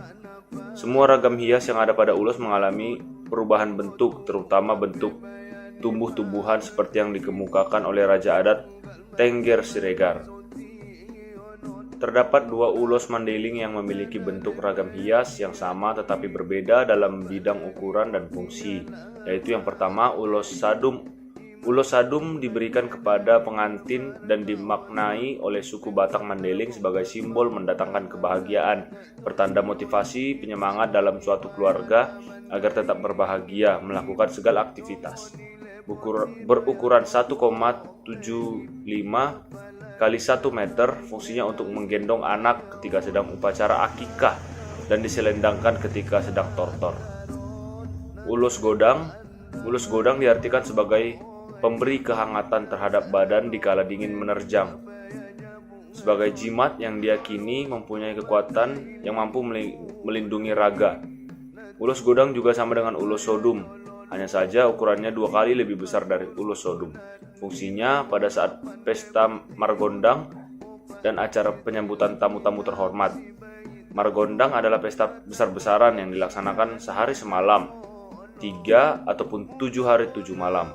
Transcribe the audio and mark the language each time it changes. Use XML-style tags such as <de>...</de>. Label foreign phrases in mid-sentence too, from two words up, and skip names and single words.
<id>Semua ragam hias yang ada pada ulos mengalami perubahan bentuk, terutama bentuk tumbuh-tumbuhan seperti yang dikemukakan oleh Raja Adat Tengger Siregar. Terdapat 2 ulos Mandailing yang memiliki bentuk ragam hias yang sama tetapi berbeda dalam bidang ukuran dan fungsi, yaitu yang pertama ulos sadum. Ulos sadum diberikan kepada pengantin dan dimaknai oleh suku Batak Mandailing sebagai simbol mendatangkan kebahagiaan, pertanda motivasi penyemangat dalam suatu keluarga agar tetap berbahagia melakukan segala aktivitas. Berukuran 1,75 kali 1 meter, fungsinya untuk menggendong anak ketika sedang upacara akikah dan diselendangkan ketika sedang tortor. Ulus godang diartikan sebagai pemberi kehangatan terhadap badan di kala dingin menerjang. Sebagai jimat yang diyakini mempunyai kekuatan yang mampu melindungi raga. Ulus godang juga sama dengan ulus sodum, hanya saja ukurannya 2 kali lebih besar dari ulus sodum. Fungsinya pada saat pesta margondang dan acara penyambutan tamu-tamu terhormat. Margondang adalah pesta besar-besaran yang dilaksanakan sehari semalam, 3 ataupun 7 hari 7 malam.</id>